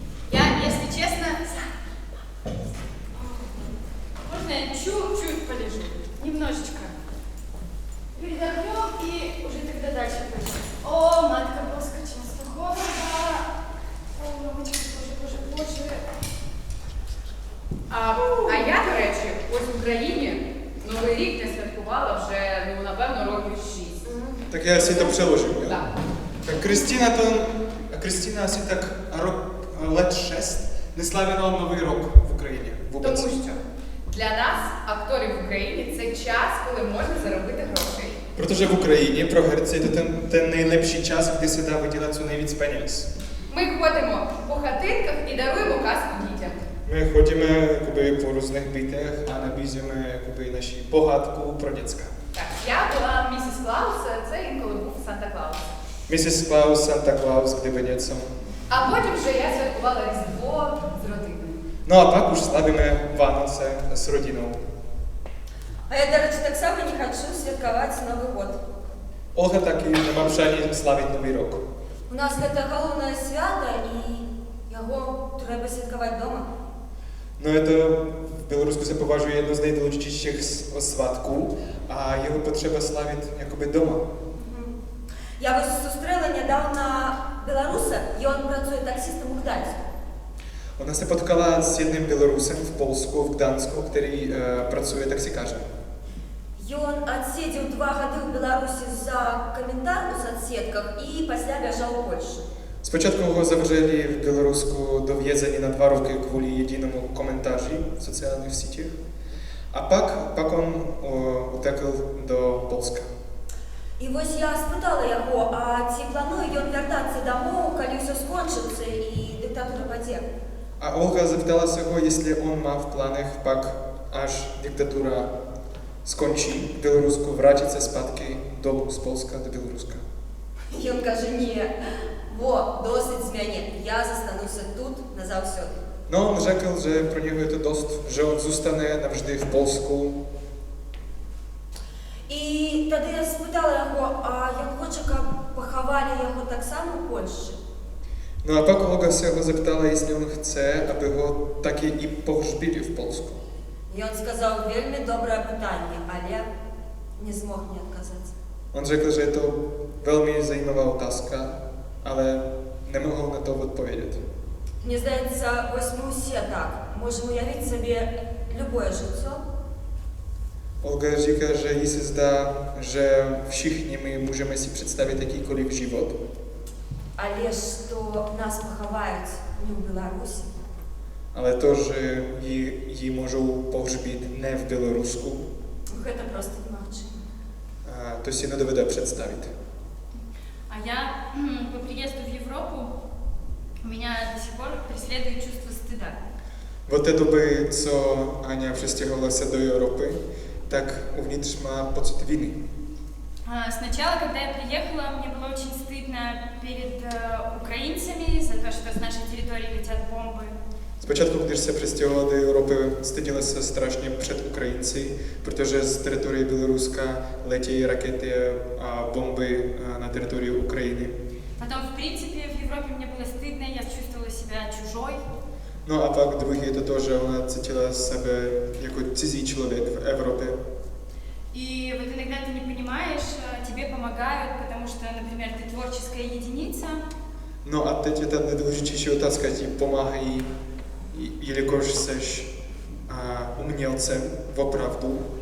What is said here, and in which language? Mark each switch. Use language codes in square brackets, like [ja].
[ru] Я, если честно, можно я чуть-чуть полежу? Немножечко. Передохнем и уже тогда дальше пойдем. [pl] О, матка Боска, [ru] часто холодно. О, мамочка, боже. [uk] А я, до речі, ось в Україні Новий рік не святкувала вже, напевно, років 6. [cs] Так я си to přeložím, jo? [uk] Так. [cs] Tak Kristýna asi tak let 6 [uk] не славила Новий рік в Україні. Тому що для нас, акторів в Україні, це час, коли можна заробити грошей. [cs] Protože v Україні pro herce je to ten nejlepší čas, kdy se dá vydělat co nejvíc peněz. [uk] Ми ходимо по хатинках і даруємо казку дітям. [cs] My chodíme jakoby, po různých bytech a nabízíme jakoby, naši pohádku pro děcka. [uk] Так, я була місіс Клаус, це інколи був Санта Клаус. [en] Mrs. [cs] Claus, Santa Claus, kdyby něco. [uk] А потім вже я святкувала Різдво з родиною. [cs] No a pak už slavíme Vánoce s rodinou. [uk] А я, до речі, так само не хочу святкувати Новий год. [cs] Olga taky nemá přání slavit Nový rok. [uk] У нас це головне свято, і його треба святкувати вдома. [cs] No je to, v Bělorusku se považuje jedno z nejdůležitějších svátků a jeho potřeba slavit jakoby doma. [uk] Я ось зустріла недавно білоруса, і він працює таксистом у Гданську. [cs] Ona se potkala s jedným Bělorusem v Polsku, v Gdansku, který pracuje taxikářem. [uk] І він відсидів 2 роки в Білорусі за коментар у соцсетках і після біжав у Польщу. [cs] Zpočátku ho zavřeli v Bělorusku do vězení na 2 roky kvůli jedinému komentáři v sociálních sítích. A pak on utekl do Polska. [uk] І ось я спитала його, а чи планує він вертатися домой, коли все скончиться і диктатура паде? [cs] A Olga zeptala se ho, jestli on má v plánech pak, až diktatura skončí v Bělorusku, vrátit se zpátky dolů z Polska do Běloruska. [uk] І він каже, ні, досить з мене, я застануся тут назавсьоди. [cs] No, on řekl, že pro něho je to dost, že on zůstane navždy v Polsku. [uk] І тоді я спитала його, а він хоче, щоб поховали його так само в Польщі? [cs] No a pak Olga se ho zeptala, jestli on chce, aby ho taky i pohřbili v Polsku. [uk] І він сказав, вельми добре питання, але не змог мені відказатися. [cs] On řekl, že je to velmi zajímavá otázka, ale nemohl na to odpovědět. [uk] Мені здається, ось ми усі так можемо уявити собі любое життя, [cs] Olga říká, že jí se zdá, že všichni my můžeme si představit jakýkoliv život, [uk] але що нас поховають не в Білорусі, [cs] ale to, že ji můžou pohřbít ne v Bělorusku, [uk] це просто немагчимо. [cs] to si nedovede představit. [ru] А я по приезду в Европу меня до сих пор преследует чувство стыда. [cs] Od té doby, co Aňa přestěhovala se do Evropy, tak uvnitř má pocit viny. [ru] Сначала, когда я приехала, мне было очень стыдно перед украинцами за то, что с нашей территории летят бомбы. [cs] Zpočátku, když se přestěhovala do Evropy, styděla se strašně před Ukrajinci, protože z teritorie Běloruska letějí rakety a bomby na teritoriu Ukrajiny. [ru] Потом, в принципе, в Европе мне было стыдно, я чувствовала себя чужой. [cs] No a pak druhý je to, že ona cítila sebe jako cizí člověk v Evropě. [ru] И вот иногда ты не понимаешь, тебе помогают, потому что, например, ты творческая единица. [cs] No a teď je ta nejdůležitější otázka, ti pomáhají, jelikož seš umělcem opravdu,